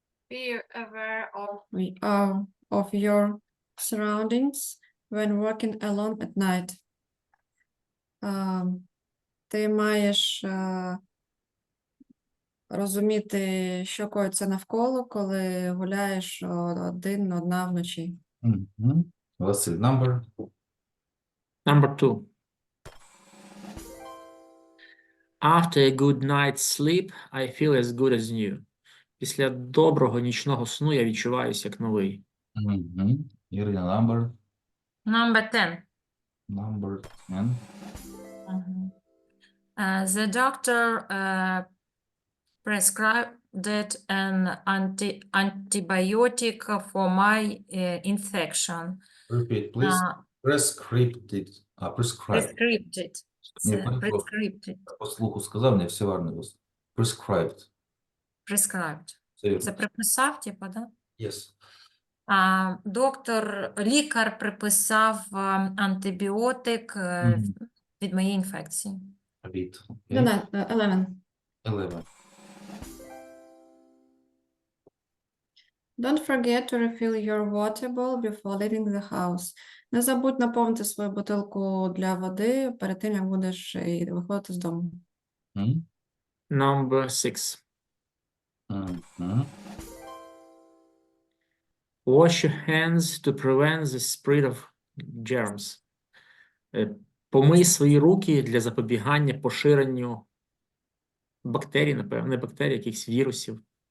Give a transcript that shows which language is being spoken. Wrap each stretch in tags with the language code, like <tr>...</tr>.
<en>Be aware of your surroundings when working alone at night.</en> <uk>Ти маєш розуміти, що коїться навколо, коли гуляєш одна вночі. Мгм.</uk> <en>Василь, number. Number 2. After a good night's sleep, I feel as good as new.</en> <uk>Після доброго нічного сну я відчуваюся як новий. Мгм.</uk> <en>Ірина, number. Number 10. Number 10. The doctor prescribed an antibiotic for my infection. Repeat, please. Prescribed. Prescribed. Prescribed.</en> <uk>Ні, перепрошую.</uk> <en>prescribed.</en> <uk>По слуху сказав, не все варно.</uk> <en>Prescribed. Prescribed.</en> <uk>Це вірно. Це приписав, типу, да?</uk> <en>Yes.</en> <uk>Лікар приписав антибіотик Мгм. від моєї інфекції. Від. Окей. 11. 11.</uk> <en>Don't forget to refill your water bowl before leaving the house.</en> <uk>Не забудь наповнити свою бутилку для води перед тим, як будеш виходити з дому. Мгм.</uk> <en>Number 6. Мгм. Wash your hands to prevent the spread of germs.</en> <uk>Помий свої руки для запобігання поширенню бактерій, напевно, не бактерій, якихось вірусів,</uk>